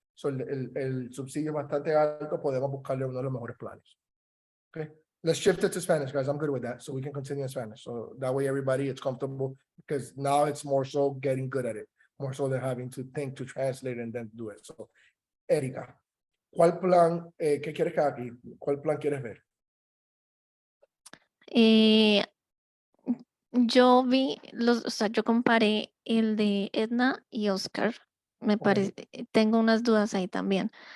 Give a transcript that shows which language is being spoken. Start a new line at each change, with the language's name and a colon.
Spanish: So, el subsidio es bastante alto, podemos buscarle uno de los mejores planes.
English: Okay, let's shift it to Spanish, guys. I'm good with that, so we can continue in Spanish. So that way everybody is comfortable, because now it's more so getting good at it, more so than having to think to translate and then do it.
Spanish: So, Erika, ¿cuál plan, qué quieres que haga aquí? ¿Cuál plan quieres ver? Yo vi o sea, yo comparé el de Edna y Oscar. Me Ok. parece, tengo unas dudas ahí también,